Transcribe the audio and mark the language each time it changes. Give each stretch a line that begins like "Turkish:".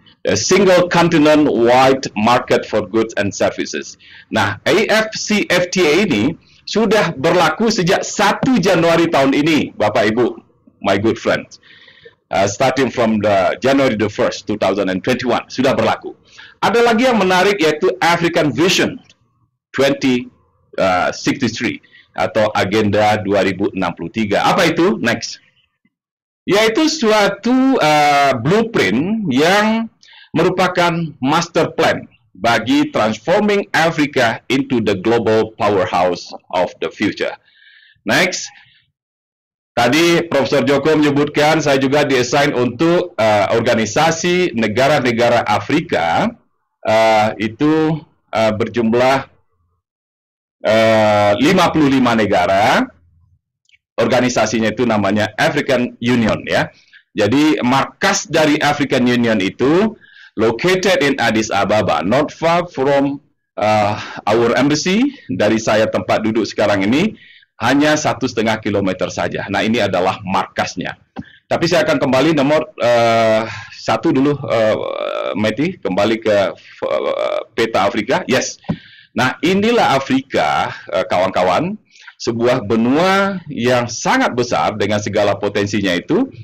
English: A single continent wide market for goods and services.
Indonesian: Nah, AFCFTA ini sudah berlaku sejak 1 Januari tahun ini, Bapak Ibu,
English: my good friends. Starting from the January the 1st, 2021,
Indonesian: sudah berlaku. Ada lagi yang menarik yaitu African Vision 2063 atau Agenda 2063. Apa itu?
English: Next.
Indonesian: Yaitu suatu blueprint yang merupakan master plan bagi
English: transforming Africa into the global powerhouse of the future. Next.
Indonesian: Tadi Profesor Joko menyebutkan saya juga diassign untuk organisasi negara-negara Afrika itu berjumlah 55 negara. Organisasinya itu namanya African Union ya. Jadi markas dari
English: African Union itu located in Addis Ababa, not far from our embassy.
Indonesian: Dari saya tempat duduk sekarang ini hanya 1,5 kilometer saja. Nah, ini adalah markasnya. Tapi saya akan kembali nomor 1 dulu, Meti, kembali ke peta Afrika. Yes. Nah, inilah Afrika, kawan-kawan, sebuah benua yang sangat besar dengan segala potensinya itu.